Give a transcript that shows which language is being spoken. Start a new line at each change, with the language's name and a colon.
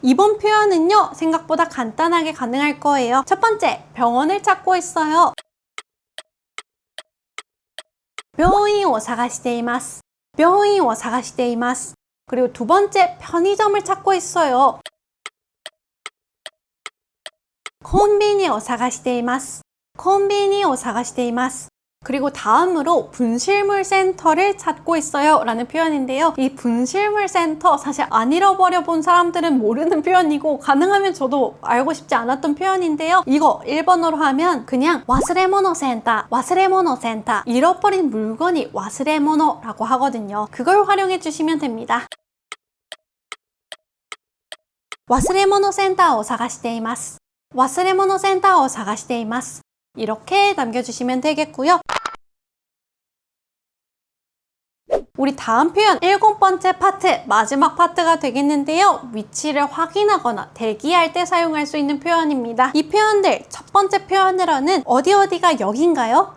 Korean: 이번 표현은요 생각보다 간단하게 가능할 거예요. 첫 번째, 병원을 찾고 있어요.
Japanese: 病院を探しています.病院を探しています.
Korean: 그리고 두 번째, 편의점을 찾고 있어요.
Japanese: コンビニを探しています.コンビニを探しています.
Korean: 그리고 다음으로 분실물 센터를 찾고 있어요 라는 표현인데요. 이 분실물 센터 사실 안 잃어버려 본 사람들은 모르는 표현이고 가능하면 저도 알고 싶지 않았던 표현인데요. 이거 일본어로 하면 그냥 와스레모노 센터, 와스레모노 센터. 잃어버린 물건이 와스레모노라고 하거든요. 그걸 활용해 주시면 됩니다.
Japanese: 忘れ物センターを探しています.忘れ物センターを探しています.
Korean: 이렇게 남겨주시면 되겠고요. 우리 다음 표현 7번째 파트, 마지막 파트가 되겠는데요. 위치를 확인하거나 대기할 때 사용할 수 있는 표현입니다. 이 표현들 첫 번째 표현으로는 어디가 여긴가요?